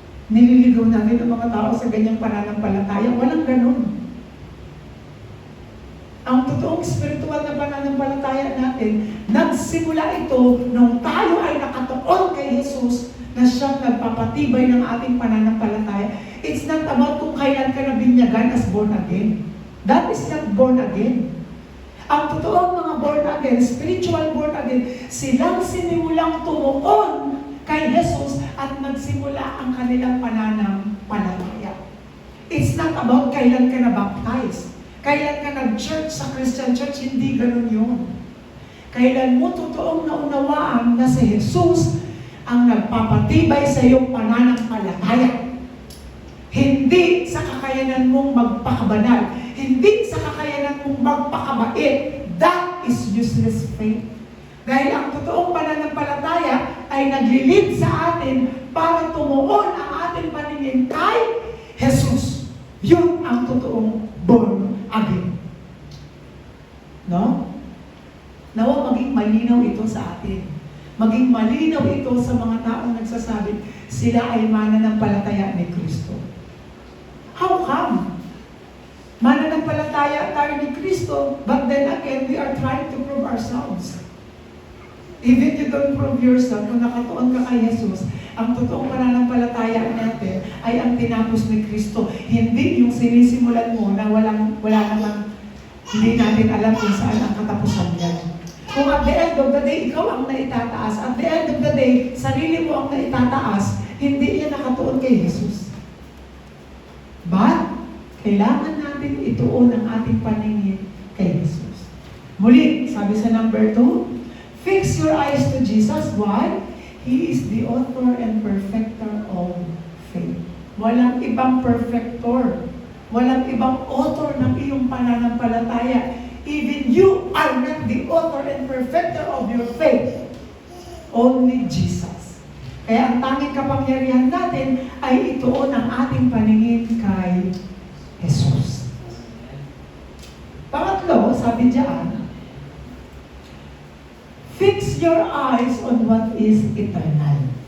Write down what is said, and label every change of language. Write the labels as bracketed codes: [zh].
[tl] Nililigaw natin ang mga tao sa ganyang pananampalataya. Walang ganun. Ang totoong spiritual na pananampalataya natin, nagsimula ito nung tayo ay nakatuon kay Jesus na siyang nagpapatibay ng ating pananampalataya. [en] It's not about [tl] kung kailan ka nabinyagan [en] as born again. That is not born again. [tl] Ang totoong mga born again, spiritual born again, silang sinimulang tumuon kay Jesus at nagsimula ang kanilang pananampalataya. [en] It's not about [tl] kailan ka na-baptize. Kailan ka nag-church sa Christian church, hindi ganun yun. Kailan mo totoong naunawaan na si Jesus ang nagpapatibay sa iyong pananampalataya. Hindi sa kakayanan mong magpakabanal. Hindi sa kakayanan mong magpakabait. [en] That is useless faith. [tl] Dahil ang totoong pananampalataya ay naglilid sa atin para tumuon ang ating paningin kay Jesus. Yun ang totoong born again. [en] No? [tl] Nawa maging malinaw ito sa atin. Maging malinaw ito sa mga taong nagsasabi, sila ay mananampalataya ni Kristo. [en] How come? [tl] Mananampalataya tayo ni Kristo, [en] but then again, we are trying to prove ourselves. Even you don't prove yourself, [tl] kung nakatuon ka kay Jesus, ang totoong pananampalataya natin ay ang tinapos ni Kristo. Hindi yung sinisimulan mo na wala namang, hindi natin alam kung saan ang katapusan niya. Kung [en] at the end of the day, [tl] ikaw ang naitataas, at the end of the day, sarili mo ang naitataas, hindi yan nakatuon kay Jesus. But, kailangan natin ituon ang ating paningin kay Jesus. Muli, sabi sa [en] number 2, fix your eyes to Jesus. Why? He is the author and perfecter of faith. [tl] Walang ibang perfector. Walang ibang author ng iyong pananampalataya. [en] Even you are not the author and perfecter of your faith. Only Jesus. [tl] Kaya ang tanging kapangyarihan natin ay ituon ang ating paningin kay Jesus. Pangatlo, sabi diyan, [en] fix your eyes on what is eternal.